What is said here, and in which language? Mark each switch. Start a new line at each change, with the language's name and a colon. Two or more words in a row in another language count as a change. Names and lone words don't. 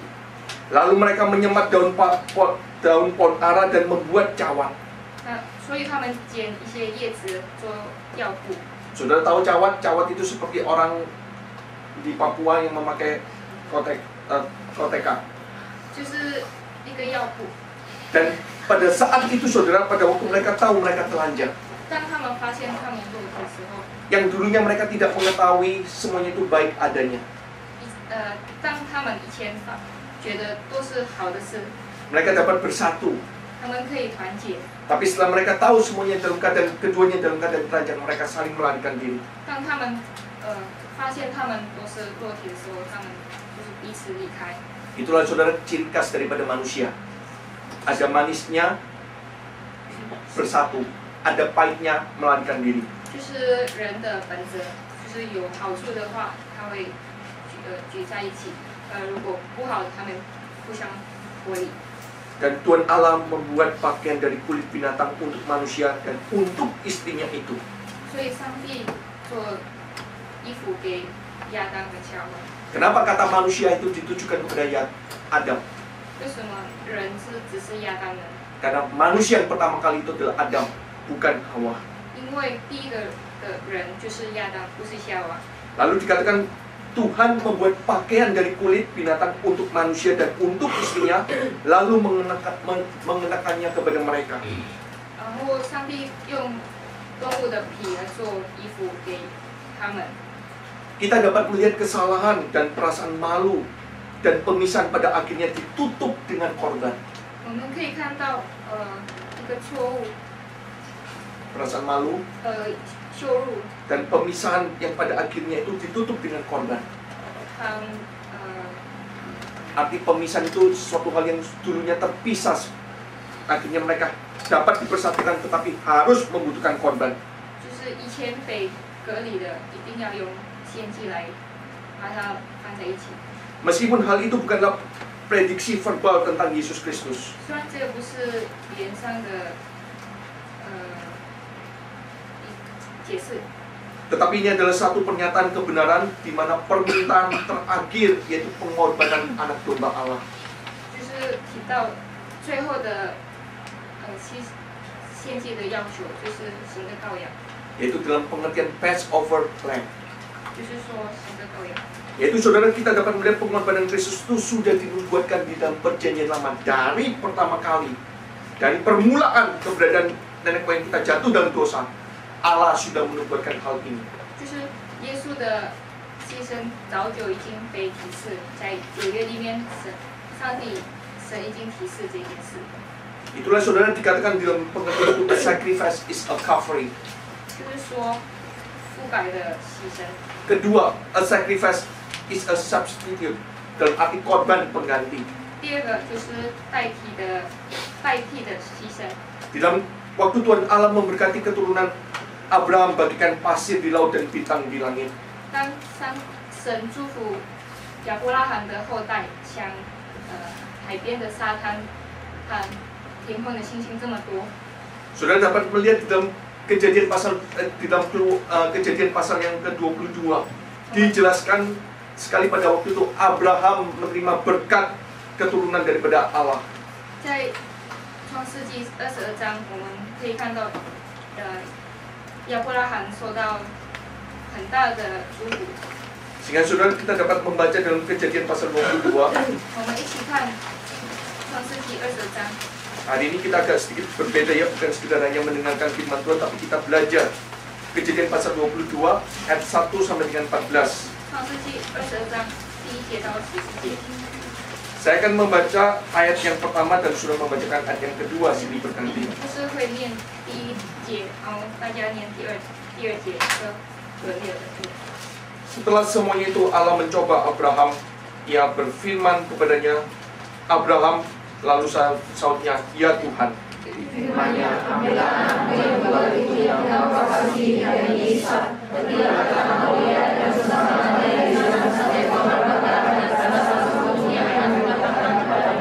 Indonesian: Lalu mereka menyemat daun pohon ara dan membuat cawan.
Chinese: 所以他们捡一些叶子做药布。
Indonesian: Saudara tahu cawat? Cawat itu seperti orang di Papua yang memakai koteka.
Chinese: 就是一个药布。
Indonesian: Dan pada saat itu saudara, pada waktu mereka tahu mereka telanjang,
Chinese: 当他们发现他们裸体的时候，
Indonesian: yang dulunya mereka tidak mengetahui semuanya itu baik adanya.
Chinese: 当他们以前觉得都是好的事，
Indonesian: Mereka dapat bersatu.
Chinese: 他们可以团结。
Indonesian: Tapi setelah mereka tahu semuanya dalam keadaan keduanya dalam keadaan telanjang, mereka saling melarikan diri.
Chinese: 当他们发现他们都是裸体的时候，他们就是彼此离开。
Indonesian: Itulah saudara ciri khas daripada manusia. Ada manisnya bersatu, ada pahitnya melarikan diri.
Chinese: 就是人的本质，就是有好处的话，他会聚在一起；如果不好，他们互相剥离。
Indonesian: Dan Tuhan Allah membuat pakaian dari kulit binatang untuk manusia dan untuk istrinya itu.
Chinese: 所以上帝做衣服给亚当和夏娃。
Indonesian: Kenapa kata manusia itu ditujukan kepada Adam?
Chinese: 为什么人只是亚当呢？
Indonesian: Karena manusia yang pertama kali itu adalah Adam, bukan Hawa.
Chinese: 因为第一个的人就是亚当，不是夏娃。
Indonesian: Lalu dikatakan Tuhan membuat pakaian dari kulit binatang untuk manusia dan untuk istrinya, lalu mengenakannya kepada mereka.
Chinese: 然后上帝用动物的皮来做衣服给他们。
Indonesian: Kita dapat melihat kesalahan dan perasaan malu dan pemisahan pada akhirnya ditutup dengan korban.
Chinese: 我们可以看到，一个错误，
Indonesian: Perasaan malu
Chinese: 羞辱，
Indonesian: dan pemisahan yang pada akhirnya itu ditutup dengan korban.
Chinese: 他
Indonesian: Arti pemisahan itu suatu hal yang dulunya terpisah, akhirnya mereka dapat dipersatukan tetapi harus membutuhkan korban.
Chinese: 就是以前被隔离的，一定要用献祭来把它放在一起。
Indonesian: Meskipun hal itu bukanlah prediksi verbal tentang Yesus Kristus,
Chinese: 虽然这个不是语言上的解释，
Indonesian: tetapi ini adalah satu pernyataan kebenaran di mana permintaan terakhir yaitu pengorbanan anak domba Allah.
Chinese: 就是提到最后的献祭的要求，就是神的羔羊，
Indonesian: Yaitu dalam pengertian
English: Passover Lamb.
Chinese: 就是说神的羔羊。
Indonesian: Yaitu saudara, kita dapat melihat pengorbanan Kristus itu sudah dinubuatkan di dalam perjanjian lama dari pertama kali. Dari permulaan keberadaan nenek moyang kita jatuh dalam dosa, Allah sudah menubuatkan hal ini.
Chinese: 就是耶稣的牺牲早就已经被提示，在旧约里面，神已经提示这件事。
Indonesian: Itulah saudara dikatakan di dalam pengertian itu
English: a sacrifice is a covering.
Chinese: 就是说覆盖的牺牲。
Indonesian: Kedua,
English: a sacrifice is a substitute.
Indonesian: Dalam arti korban pengganti.
Chinese: 第二个就是代替的牺牲。
Indonesian: Di dalam waktu Tuhan Allah memberkati keturunan Abraham bagikan pasir di laut dan bintang di langit.
Chinese: 当神祝福亚伯拉罕的后代，像海边的沙滩和天空的星星这么多。
Indonesian: Saudara dapat melihat di dalam kejadian pasal kejadian pasal yang ke-22 dijelaskan sekali pada waktu itu Abraham menerima berkat keturunan daripada Allah.
Chinese: 在创世纪22章，我们可以看到，亚伯拉罕受到很大的祝福。
Indonesian: Sehingga saudara kita dapat membaca dalam kejadian pasal 22.
Chinese: 我们一起看创世纪22章。
Indonesian: Hari ini kita agak sedikit berbeda ya, bukan sekedar hanya mendengarkan firman Tuhan, tapi kita belajar kejadian pasal 22 ayat 1 sampai dengan 14.
Chinese: 创世纪22章第1节到14节。
Indonesian: Saya akan membaca ayat yang pertama dan sudah membacakan ayat yang kedua silih berganti.
Chinese: 就是会念第1节，然后大家念第二节，和第二节。
Indonesian: Setelah semuanya itu Allah mencoba Abraham. Ia berfirman kepadanya, Abraham, lalu sautnya, ya Tuhan. Firman-Nya, ambillah anakmu yang kedua itu yang engkau kasihi, yakni Ishak, dan letakkanlah dia dan sesama-samanya di sana sampai korban bakaran dan salah satu-satunya yang mengatakan kepadanya.